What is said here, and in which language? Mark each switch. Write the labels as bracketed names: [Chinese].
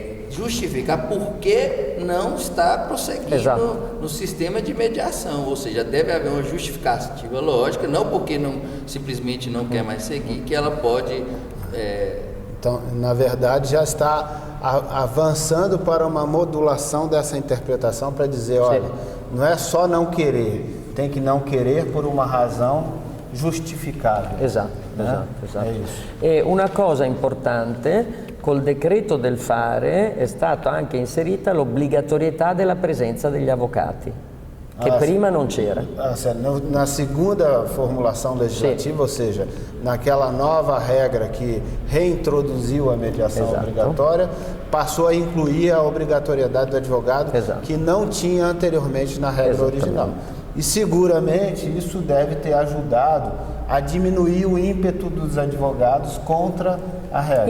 [Portuguese] justificar por que não está prosseguindo no sistema de mediação, ou seja, deve haver uma justificativa lógica, não porque simplesmente não quer mais seguir, que ela pode... Então, na verdade, já está avançando para uma modulação dessa interpretação para dizer, olha, não é só não querer, tem que não querer por uma razão justificável. [Italian] Esatto. [Portuguese] É isso. [Italian] E una cosa importante, col decreto del fare è stata anche inserita l'obbligatorietà della presenza degli avvocati, che prima non c'era. [Portuguese] Na segunda formulação legislativa, ou seja, naquela nova regra que reintroduziu a mediação obrigatória, passou a incluir a obrigatoriedade do advogado, que não tinha anteriormente na regra original. E seguramente isso deve ter ajudado a diminuir o ímpeto dos advogados contra a regra.